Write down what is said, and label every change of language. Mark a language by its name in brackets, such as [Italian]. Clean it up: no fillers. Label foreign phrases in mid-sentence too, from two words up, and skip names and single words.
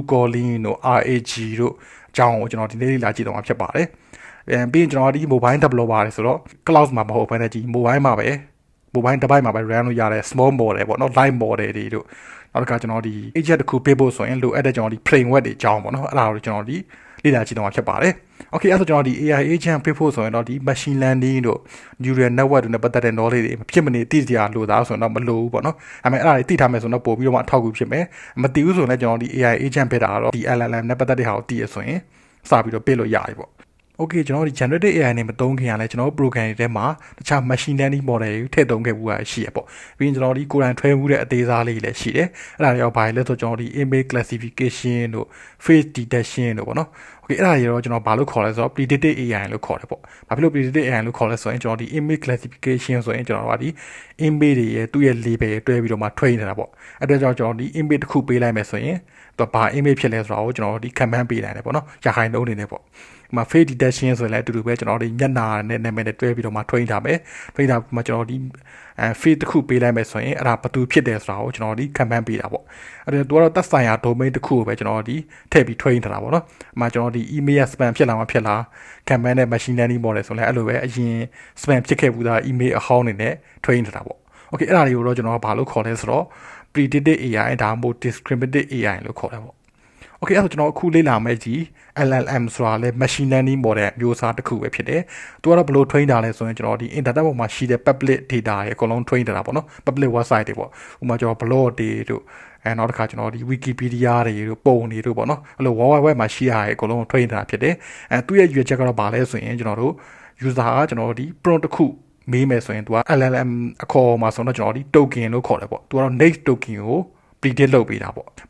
[Burmese] calling တို့ RAG တို့အကြောင်းကိုကျွန်တော်ဒီနေ့လေ့လာကြည့်တော့မှာဖြစ်ပါတယ်။ပြီးရင်ကျွန်တော်ဒီ [English] mobile developer [Burmese] တွေဆိုတော့ cloud မှာမဟုတ်ဘဲနဲ့ဒီ mobile မှာပဲ [English] mobile device [Burmese] မှာပဲ run လုပ်ရတဲ့ [English] small model [Burmese] ပေါ့နော် [English] live model [Burmese] တွေတို့နောက်တစ်ခါကျွန်တော်ဒီ agent တစ်ခုပေးဖို့ဆိုရင်လိုအပ်တဲ့ကျွန်တော်ဒီ framework တွေအကြောင်းပေါ့နော်အဲ့ဒါကိုကျွန်တော်ဒီလေ့လာကြည့်တော့မှာဖြစ်ပါတယ်။ Okay အဲ့ဒါဆိုကျွန်တော်ဒီ [English] AI agent [Burmese] ပေးဖို့ဆိုရင်တော့ဒီ [English] machine learning [Burmese] တို့ [English] neural network [Burmese] တို့နဲ့ပတ်သက်တဲ့ knowledge တွေဖြစ်မနေသိ စရာလိုသားဆိုတော့မလိုဘူးပေါ့နော်။ဒါပေမဲ့အဲ့ဒါတွေသိထားမယ်ဆိုတော့ပို့ပြီးတော့မှအထောက်အကူဖြစ်မယ်။မသိဘူးဆိုရင်လည်းကျွန်တော်ဒီ [English] AI agent [Burmese] ပေးတာကတော့ဒီ LLM နဲ့ပတ်သက်တဲ့ဟာကိုသိရဆိုရင်စပြီးတော့ပေး လို့ရပြီပေါ့။ Okay ကျွန်တော်ဒီ [English] generative AI [Burmese] နဲ့မသုံးခင်ရလဲကျွန်တော် program တွေထဲမှာတခြား [English] machine learning model [Burmese] တွေထည့်သုံးခဲ့မှုရှိရပေါ့ပြီးရင်ကျွန် တော်ဒီကိုယ်တိုင်ထွဲမှုတဲ့အသေးစားလေးတွေလည်းရှိတယ်အဲ့ဒါတွေရောဘာလဲဆိုကျွန်တော်ဒီ [English] image classification [Burmese] တို့ [English] face detection [Burmese] တို့ပေါ့နော် Okay အဲ့ဒါတွေရောကျွန်တော်ဘာလို့ခေါ်လဲဆိုတော့ [English] predictive AI [Burmese] လို့ခေါ်တယ်ပေါ့ဘာဖြစ်လို့ [English] predictive AI [Burmese] လို့ခေါ်လဲဆိုရင်ကျွန်တော်ဒီ [English] image classification [Burmese] ဆိုရင်ကျွန်တော်ကဒီ image တွေရဲ့သူ့ရဲ့ label တွဲပြီးတော့မှ train နေတာပေါ့အဲ့ဒါကြောင့်ကျွန်တော်ဒီ image တစ်ခုပေးလိုက်မယ်ဆိုရင်သူကဘာ image ဖြစ်လဲဆိုတာကိုကျွန်တော်ဒီ command ပေးနိုင်တယ်ပေါ့နော်ရာခိုင်နှုန်းအနေနဲ့ပေါ့မှာ [English] face detection [Burmese] ဆိုရင်လည်းအတူ တူပဲကျွန်တော်ဒီမျက်နှာနဲ့နာမည်နဲ့တွဲပြီးတော့မှ train ထားမယ် train ထားမှာကျွန်တော်ဒီface တစ်ခုပေးလိုက်မယ်ဆိုရင်အဲ့ဒါဘယ်သူဖြစ်တယ်ဆိုတာကိုကျွန် တော်ဒီ command ပေးတာပေါ့အဲ့ဒါသူကတော့သက်ဆိုင်ရာ domain တစ်ခုကိုပဲကျွန်တော်ဒီထည့်ပြီး train ထားတာပေါ့နော်မှာကျွန်တော်ဒီ [English] email spam [Burmese] ဖြစ်လာမှဖြစ်လာ command နဲ့ [English] machine learning model [Burmese] ဆိုလည်းအဲ့လိုပဲအရင် spam ဖြစ်ခဲ့ဘူးသား email အဟောင်းနေနဲ့ train ထားတာပေါ့ okay အဲ့ဒါတွေကိုတော့ကျွန်တော်ကဘာလို့ခေါ်လဲဆိုတော့ [English] predictive AI [Burmese] ဒါမှမဟုတ် [English] discriminative AI [Burmese] လို့ခေါ်တယ်ပေါ့Okay အဲ့တော့ကျွန်တော်အခုလေ့လာမယ့်ကြီး LLM ဆိုတာလဲ [English] machine learning model [Burmese] မျိုးစားတစ်ခုပဲဖြစ်တယ်။သူကတော့ဘယ်လို train တာလဲဆိုရင်ကျွန်တော်ဒီ internet ပေါ်မှာရှိတဲ့ [English] public data [Burmese] တွေအကုန်လုံး train တာပေါ့နော် [English] public website [Burmese] တွေပေါ့။ဥပမာကျွန်တော် blog တွေတို့နောက်တစ်ခါကျွန်တော်ဒီ Wikipedia တွေတို့ပုံတွေတို့ပေါ့နော်။အဲ့လို World Wide Web မှာရှိရတဲ့အကုန်လုံး train တာဖြစ်တယ်။သူ့ရဲ့ရွေးချက်ကတော့ဘာလဲဆိုရင်ကျွန်တော်တို့ user ကကျွန်တော်ဒီ prompt တစ်ခုမေးမယ်ဆိုရင်သူက LLM အခေါ်မှာဆိုတော့ကျွန်တော်ဒီ token လို့ခေါ်တယ်ပေါ့။သူကတော့ [English] next token [Burmese] ကို predict လုပ်ပေးတာပေါ့ prompt